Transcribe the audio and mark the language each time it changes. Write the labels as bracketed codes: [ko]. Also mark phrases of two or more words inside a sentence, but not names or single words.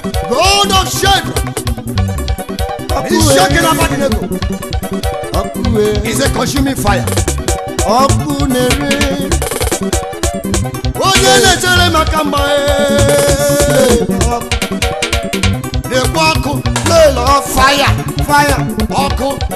[en] God of Shadrach, Ọkụ Meshach e. and Abednego. [ig] Ọkụ e. [en] He's a consuming fire. [ig] Ọkụ na-ere. Onye na-echere maka mgba e. Lekwa ọkụ. [en] Fire, fire. [ig] Ọkụ.